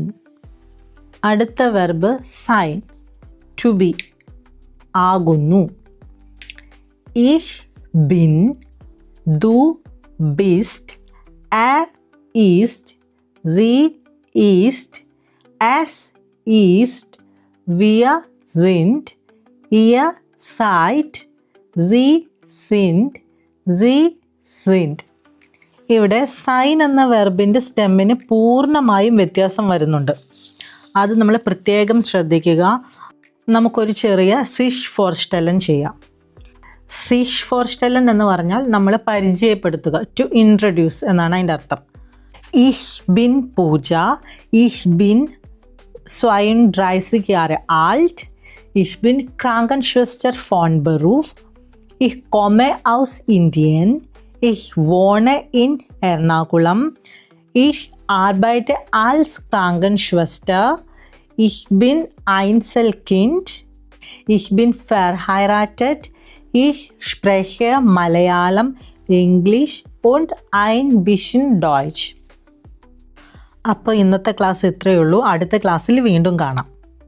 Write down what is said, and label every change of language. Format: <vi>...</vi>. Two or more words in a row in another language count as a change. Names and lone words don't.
<ml>അടുത്ത വെർബ് സൈൻ,</ml> <en>to be,</en> <ml>ആകുന്നു.</ml> <de>Ich bin, du bist, er ist, sie ist, Es ist, wir sind, ihr seid, sie sind, sie sind.</de> <ml>ഇവിടെ സൈൻ എന്ന വെർബിൻ്റെ സ്റ്റെമ്മിന് പൂർണ്ണമായും വ്യത്യാസം വരുന്നുണ്ട്. അത് നമ്മൾ പ്രത്യേകം ശ്രദ്ധിക്കുക. നമുക്കൊരു ചെറിയ</ml> <de>sich vorstellen</de> <ml>ചെയ്യാം.</ml> <de>sich vorstellen</de> <ml>എന്ന് പറഞ്ഞാൽ നമ്മൾ പരിചയപ്പെടുത്തുക,</ml> <en>to introduce</en> <ml>എന്നാണ് അതിൻ്റെ അർത്ഥം.</ml> <de>Ich bin Pooja, ich bin 32 Jahre alt, ich bin Krankenschwester von Beruf, ich komme aus Indien, ich wohne in Ernakulam, ich arbeite als Krankenschwester, ich bin Einzelkind, ich bin verheiratet, ich spreche Malayalam, English und ein bisschen Deutsch.</de> <ml>അപ്പോൾ ഇന്നത്തെ ക്ലാസ് ഇത്രയേ ഉള്ളൂ. അടുത്ത ക്ലാസ്സിൽ വീണ്ടും കാണാം.</ml>